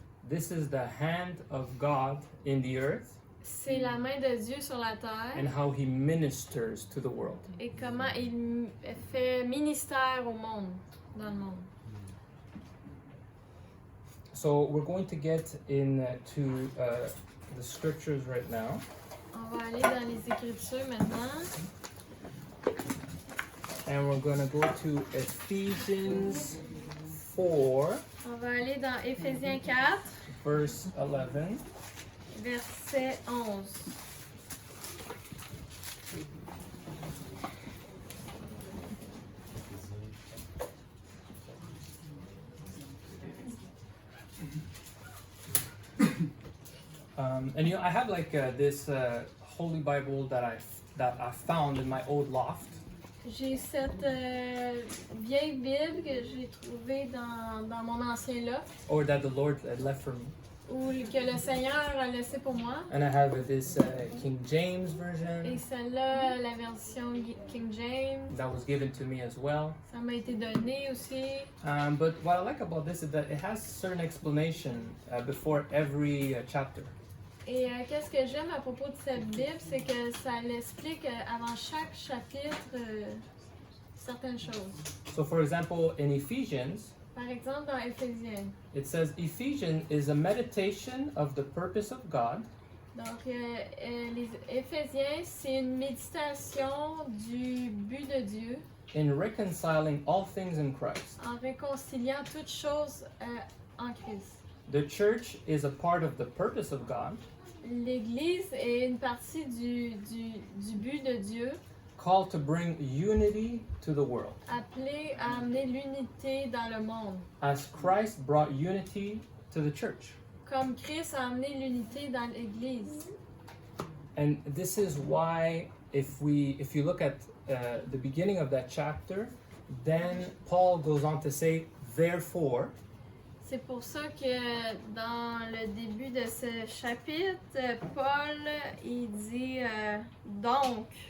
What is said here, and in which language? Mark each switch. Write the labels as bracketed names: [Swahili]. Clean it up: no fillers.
[English] this is the hand of God in the earth [French] c'est la main de Dieu sur la terre [English] and how he ministers to the world. [French] et comment il fait ministère au monde, dans le monde. [English] So we're going to get into the scriptures right now. [French] On va aller dans les Écritures maintenant. [English] And we're going to go to Ephesians [French] On va aller dans Éphésiens 4, [English] verse 11. [French] verset 11. [English] And you know, I have like this Holy Bible that I found in my old loft. [French] J'ai cette vieille Bible que j'ai trouvée dans mon ancien loft, [English] Or that the Lord had left for me. [French] ou que le Seigneur a laissé pour moi. [English] And I have this King James [French] Et [English] version [French] celle-là, la version King James, [English] that was given to me as well. [French] ça m'a été donné aussi. [English] But what I like about this is that it has certain explanation before every chapter. [French] Et qu'est-ce que j'aime à propos de cette Bible, c'est que ça l'explique avant chaque chapitre certaines choses. [English] So for example, in Ephesians, [French] Par exemple, dans Éphésiens. [English] it says Ephesians is a meditation of the purpose of God [French] Donc, les Éphésiens, c'est une méditation du but de Dieu [English] in reconciling all things in Christ. [French] en réconciliant toutes choses en Christ. [English] The church is a part of the purpose of God, [French] L'Église est une partie du but de Dieu, [English] called to bring unity to the world. [French] appelée à amener l'unité dans le monde. [English] As Christ brought unity to the church. [French] Comme Christ a amené l'unité dans l'Église. [English] And this is why if you look at the beginning of that chapter, then Paul goes on to say, therefore, [French] C'est pour ça que dans le début de ce chapitre, Paul, il dit donc.